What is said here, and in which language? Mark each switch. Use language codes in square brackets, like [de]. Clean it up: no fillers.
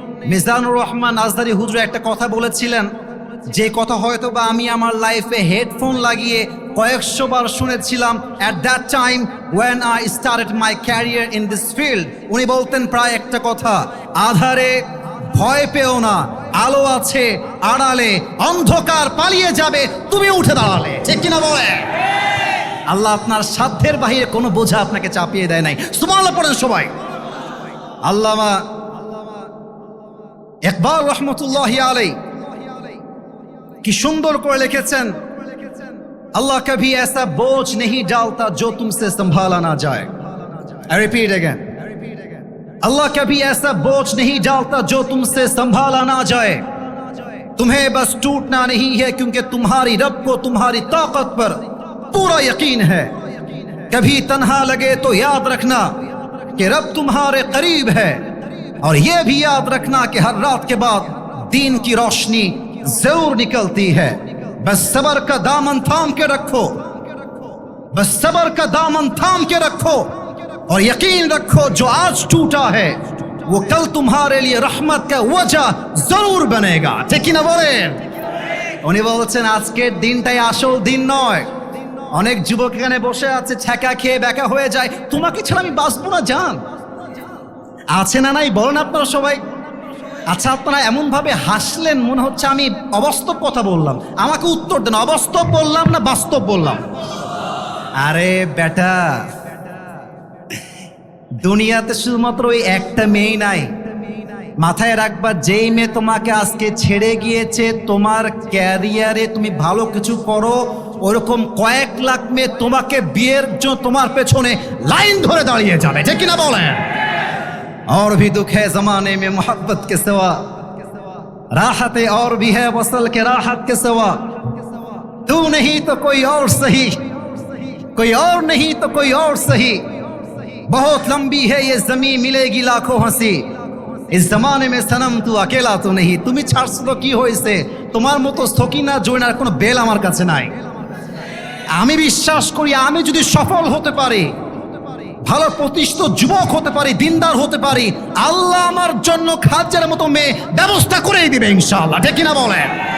[bn] মিজানুর রহমান আজহারী হুজুর একটা কথা বলেছিলেন, যে কথা হয়তো বা আমি আমার লাইফে হেডফোন লাগিয়ে কয়েকশো বার শুনেছিলাম [en] at that time when I started my career in this field। [bn] উনি বলতেন প্রায় একটা কথা, আধারে ভয় পেও না, আলো আছে আড়ালে, অন্ধকার পালিয়ে যাবে তুমি উঠে দাঁড়ালে। ঠিক কিনা বলে? আল্লাহ আপনার সাধ্যের বাহিরে কোনো বোঝা আপনাকে চাপিয়ে দেয় নাই। সুবহানাল্লাহ পড়েন সবাই। আল্লামা ইকবাল রহমতুল্লাহি আলাইহি কি সুন্দর করে লিখেছেন, [hi] अल्लाह कभी ऐसा बोझ नहीं डालता जो तुमसे संभाला ना जाए। [en] I repeat again, [hi] अल्लाह कभी ऐसा बोझ नहीं डालता जो तुमसे संभाला ना जाए। तुम्हें बस टूटना नहीं है क्योंकि तुम्हारी रब को तुम्हारी ताकत पर पूरा यकीन है। कभी तन्हा लगे तो याद रखना कि रब तुम्हारे करीब है, और यह भी याद रखना कि हर रात के बाद दीन की रोशनी जरूर निकलती है। बस सबर का दामन थाम के रखो, बस सबर का दामन थाम के रखो, और यकीन रखो जो आज टूटा है वो कल तुम्हारे लिए रहमत का वजह जरूर बनेगा। ठीक ना बोलें? [bn] উনি বলছেন আজকের দিনটাই আসল দিন নয়। অনেক যুবক এখানে বসে আছে, ছ্যাঁকা খেয়ে ব্যাকা হয়ে যায়, তোমাকে ছাড়া আমি বাঁচবো না জান। আছে না নাই বলেন আপনারা সবাই? আচ্ছা, আপনারা এমন ভাবে হাসলেন মনে হচ্ছে আমি অবাস্তব কথা বললাম। আমাকে উত্তর দেন, অবাস্তব বললাম না বাস্তব বললাম? আরে বেটা, দুনিয়াতে শুধুমাত্র ওই একটা মেয়ে নাই, মাথায় রাখবা, যেই মেয়ে তোমাকে আজকে ছেড়ে গিয়েছে, তোমার ক্যারিয়ারে তুমি ভালো কিছু করো, ওরকম কয়েক লাখ মেয়ে তোমাকে বিয়ের জন্য তোমার পেছনে লাইন ধরে দাঁড়িয়ে যাবে। ঠিক কিনা বলেন? [hi] और भी दुख है जमाने में मोहब्बत के सिवा, राहत और भी है वसल के राहत के सिवा। तू नहीं तो कोई और सही, कोई और नहीं तो कोई और सही। बहुत लंबी है ये जमीन, मिलेगी लाखों हंसी। इस जमाने में सनम तू अकेला तो नहीं। [bn] তুমি ছাড়ছো তো কি হয়েছে, তোমার মতো সকিনা জয়নার কোনো বেল আমার কাছে নাই। আমি বিশ্বাস করি আমি যদি সফল হতে পারি, ভালো প্রতিষ্ঠিত যুবক হতে পারি, দিনদার হতে পারি, আল্লাহ আমার জন্য খাজ্জার মতো মেয়ে ব্যবস্থা করেই দিবে ইনশাআল্লাহ। ঠিক কিনা বলেন?